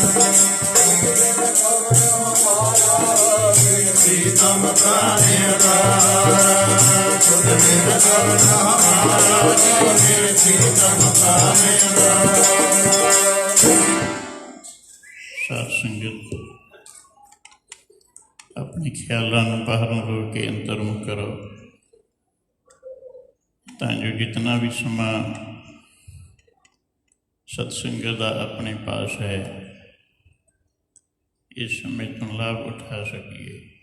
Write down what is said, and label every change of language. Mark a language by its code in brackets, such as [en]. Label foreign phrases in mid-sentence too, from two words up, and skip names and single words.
[hi] प्रीतम प्राण आधारा। तुझ बिन कवन हमारा जी मेरे प्रीतम प्राण आधारा। [pa] ਆਪਣੇ ਖਿਆਲਾਂ ਨੂੰ ਬਾਹਰੋਂ ਰੋਕ ਕੇ ਅੰਤਰਮੁਖ ਕਰੋ, ਤਾਂ ਜੋ ਜਿਤਨਾ ਵੀ ਸਮਾਂ ਸਤਸੰਗਤ ਦਾ ਆਪਣੇ ਪਾਸ ਹੈ, ਇਸ ਸਮੇਂ ਤੋਂ ਲਾਭ ਉਠਾ ਸਕੀਏ।